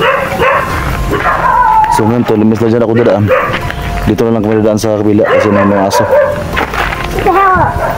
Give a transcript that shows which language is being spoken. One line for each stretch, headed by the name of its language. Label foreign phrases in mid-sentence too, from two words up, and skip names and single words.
Filipino: So ngayon to, limis na dyan ako dadaan. Dito na lang kami dadaan sa kabila kasi may mga aso.
English: What the hell?